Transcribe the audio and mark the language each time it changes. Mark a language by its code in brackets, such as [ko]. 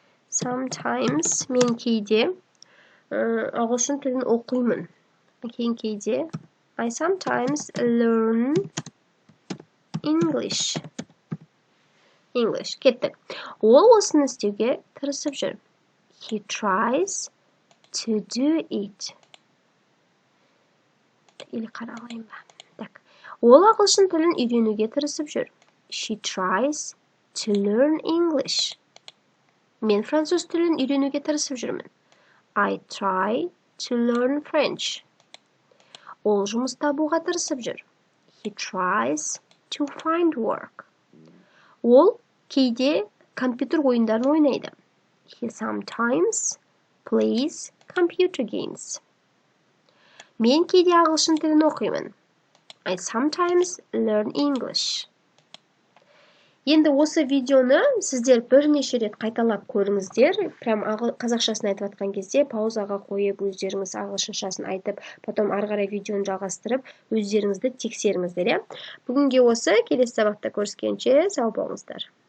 [kk] Sometimes мен кейде ағылшын тілін оқимын. [en] Кейін кейде I sometimes learn English. [kk] Кеттік. Ол осыны істеуге тырысып жүр. He tries to do it. Или қаралайын ба? Так. Ол ағылшын тілін үйренуге тырысып жүр. [en] She tries to learn English. [kk] Мен француз тілін үйренуге тырысып жүрмін. I try to learn French. Ол жұмыс табуға тырысып жүр. [en] He tries to find work. [kk] Ол кейде компьютер ойындарын ойнайды. [en] He sometimes plays computer games. [kk] Мен кейде ағылшын тілін оқимын. [en] I sometimes learn English. [kk] Енді осы видеоны сіздер бірнеше рет қайталап көріңіздер. Прям қазақшасын айтып жатқан кезде паузаға қойып, өздеріңіз ағылшыншасын айтып, потом ары қарай видеоны жалғастырып, өздеріңізді тексеріңіздер. Бүгінге осы, келесі сабақта көріскенше сау болыңыздар.